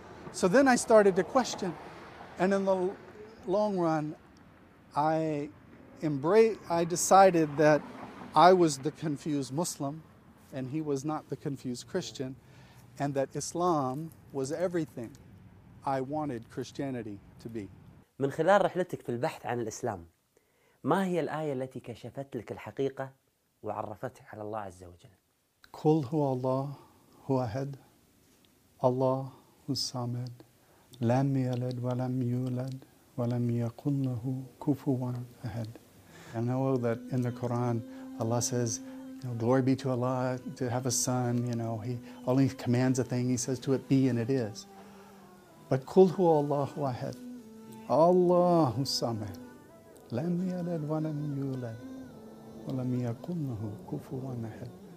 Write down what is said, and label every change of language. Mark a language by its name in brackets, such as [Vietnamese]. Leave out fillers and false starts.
[English] So then I started to question. And in the long run, I decided that I was the confused Muslim, and he was not the confused Christian, and that Islam was everything I wanted Christianity to be. [Arabic] من خلال رحلتك في البحث عن الإسلام، ما هي الآية التي كشفت لك الحقيقة وعرفتك على الله عز وجل؟ قل هو الله هو أحد، الله هو الصمد، لم يلد ولم يولد ولم يكن له كفوا أحد. [English] I know that in the Quran, Allah says, you know, glory be to Allah to have a son. You know, He only commands a thing. He says to it be and it is. But [Arabic] قُلْ هُوَ اللَّهُ وَاحِدٌ اللَّهُ الصَّمَدُ لَمْ يَلِدْ وَلَمْ يُولَدْ وَلَمْ يَكُنْ لَهُ كُفُوًا أَحَدٌ.